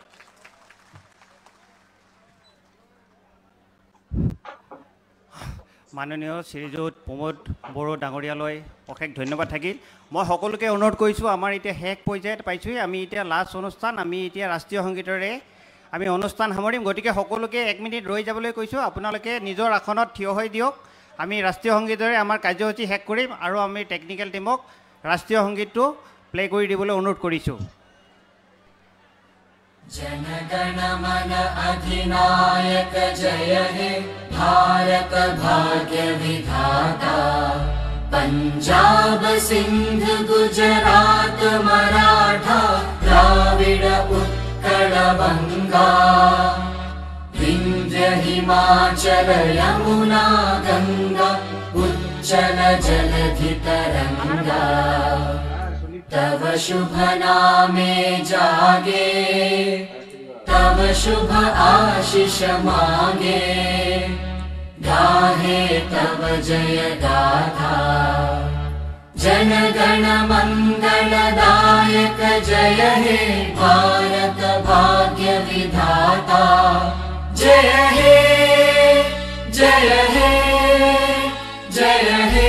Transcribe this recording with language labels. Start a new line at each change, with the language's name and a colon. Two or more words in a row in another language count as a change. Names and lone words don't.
Assamese: মাননীয় শ্ৰীযুত প্ৰমোদ বড়ো ডাঙৰীয়ালৈ অশেষ ধন্যবাদ থাকিল মই সকলোকে অনুৰোধ কৰিছোঁ আমাৰ এতিয়া শেষ পৰ্যায়ত পাইছোঁ আমি এতিয়া লাষ্ট অনুষ্ঠান আমি এতিয়া ৰাষ্ট্ৰীয় সংগীতৰে আমি অনুষ্ঠান সামৰিম গতিকে সকলোকে 1 মিনিট ৰৈ যাবলৈ কৈছোঁ আপোনালোকে নিজৰ আসনত থিয় হৈ দিয়ক আমি ৰাষ্ট্ৰীয় সংগীতৰে আমাৰ কাৰ্যসূচী শেষ কৰিম আৰু আমি
English: technical teamক
Assamese: ৰাষ্ট্ৰীয় সংগীতটো প্লে কৰি দিবলৈ অনুৰোধ কৰিছোঁ
Bangla: জনগণ মন অধিনায়ক জয় হে ভারত ভাগ্য বিধাতা পাঞ্জাব সিন্ধু গুজরাট মারাঠা দ্রাবিড় উৎকল বঙ্গ বিন্ধ্য হিমাচল যমুনা গঙ্গা উচ্ছল জলধি তরঙ্গ তব শুভ নামে জাগে তব শুভ আশিস মাগে গাহে তব জয় গাথা জনগণ মঙ্গলদায়ক জয় হে ভারত ভাগ্য বিধাতা জয় হে জয় হে জয়